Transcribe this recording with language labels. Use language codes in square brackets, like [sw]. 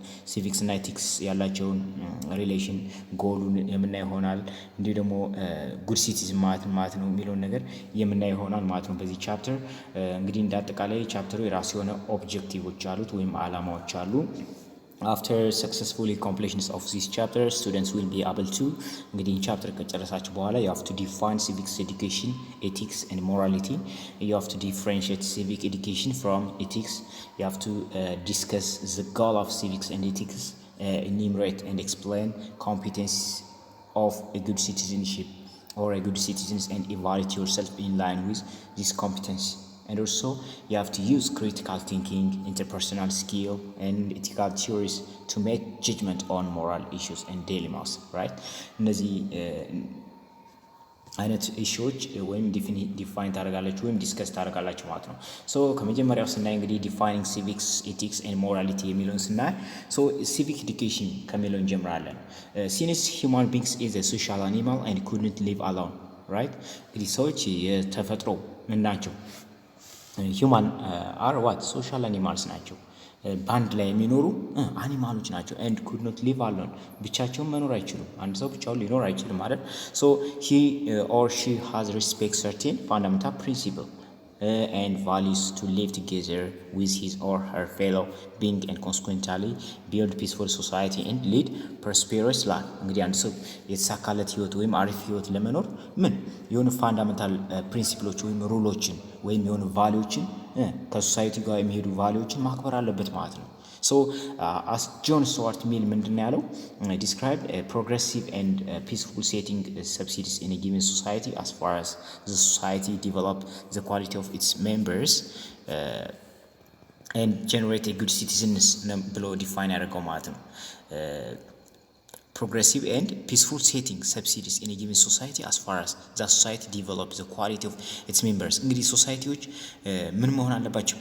[am] ሲቪክስ እና ኤቲክስ ያላቸውን ሪሌሽን ጎሉን የምናይ ይሆናል። እንዲሁ ደግሞ ጉድ ሲቲዝን ማለት ነው የሚለውን ነገር የምናይ ይሆናል ማለት ነው በዚህ ቻፕተር። እንግዲህ እንዳጠቃላይ ቻፕተሩ የራሱ የሆነ ኦብጀክቲቮች አሉት ወይም አላማዎች አሉ። [en] After successfully completion of this chapter, students will be able to [am] እንግዲህ ቻፕተር ከጨረሳችሁ በኋላ [en] you have to define civics education, ethics and morality. You have to differentiate civic education from ethics. You have to discuss the goal of civics and ethics, enumerate and explain competence of a good citizenship or a good citizens and evaluate yourself in line with this competence. And also you have to use critical thinking, interpersonal skill and ethical theories to make judgment on moral issues and dilemmas, right? [am] እነዚህ አይነት ኢሹዎች ወይም ዲፋይን ታደርጋላችሁ ወይም ዲስከስ ታደርጋላችሁ ማለት ነው። ከመጀመሪያው ስናይ እንግዲህ ዲፋይኒንግ ሲቪክስ ኤቲክስ ኤንድ ሞራሊቲ የሚለውን ስናይ ሲቪክ ኤዱኬሽን ከሚለው እንጀምራለን። [en] ሲንስ ሂውማን ቢንግስ ኢዝ a social animal and couldn't live alone, right? [am] እንግዲህ ሰዎች የተፈጥሮ ምን ናቸው? [en] ሂውማን አር ዋት ሶሻል አኒማልስ [am] ናቸው። በአንድ ላይ የሚኖሩ አኒማሎች ናቸው። [en] ኤንድ ኩድ ኖት ሊቭ አሎን [am] ብቻቸውን መኖር አይችሉም። አንድ ሰው ብቻውን ሊኖር አይችልም ማለት [en] ሂ ኦር ሺ ሃዝ ሪስፔክት ሰርቴን ፋንዳሜንታል ፕሪንሲፕል and values to live together with his or her fellow being and consequently build peaceful society and lead prosperous life። [am] እንግዲህ አንድ ሰው የተሳካለት ህይወት ወይም አሪፍ ህይወት ለመኖር ምን የሆኑ ፋንዳሜንታል ፕሪንሲፕሎች ወይም ሩሎችን ወይም የሆኑ ቫሊዎችን ከሶሳይቲ ጋር የሚሄዱ ቫሊዎችን ማክበር አለበት ማለት ነው። [en] as John Stuart Mill [am] ምንድነው ያለው? [en] describe a progressive and peaceful setting subsists in a given society as far as the society develop the quality of its members and generate a good citizens [am] ብሎ ዲፋይን ያደርገው ማለት ነው። [en] progressive and peaceful setting subsists in a given society as far as the society develop the quality of its members። [am] እንግዲህ ሶሳይቲዎች ምን መሆን አለባቸው?